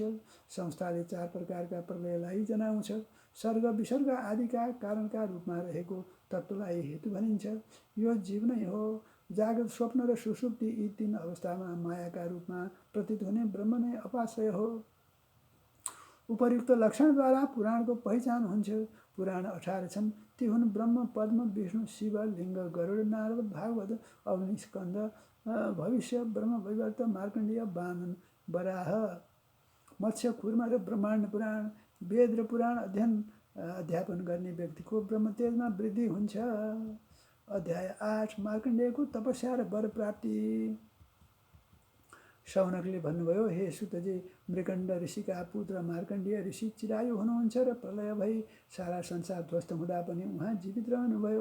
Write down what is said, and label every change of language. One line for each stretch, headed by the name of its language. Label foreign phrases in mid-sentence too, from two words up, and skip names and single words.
Nepali: संस्थाले 4 प्रकारका प्रलयलाई जनाउँछ। सर्ग, विसर्ग आदिका कारणका रूपमा रहेको तत्त्वलाई हेतु भनिन्छ। यो जीव नै हो। जागृत, स्वप्न र सुषुप्ति यी 3 अवस्थामा मायाका रूपमा प्रतीत हुने ब्रह्म नै अपाश्रय हो। उपर्युक्त लक्षणद्वारा पुराणको पहिचान हुन्छ। पुराण 18 छन्। ती हुन् ब्रह्म, पद्म, विष्णु, शिव, लिङ्ग, गरुड, नारद, भागवत, अग्नि, स्कन्द, भविष्य, ब्रह्म वैवर्त, मार्कण्डेय, वामन, वराह, मत्स्य, कुर्म र ब्रह्माण्ड पुराण। वेद र पुराण अध्यापन गर्ने व्यक्तिको ब्रह्मतेजमा वृद्धि हुन्छ। अध्याय 8 मार्कण्डेयको तपस्या र वर प्राप्ति। शौनकले भन्नुभयो, हे सुतजी, मृकण्ड ऋषिका पुत्र मार्कण्डेय ऋषि चिरायु हुनुहुन्छ र प्रलय भई सारा संसार ध्वस्त हुँदा पनि उहाँ जीवित रहनुभयो।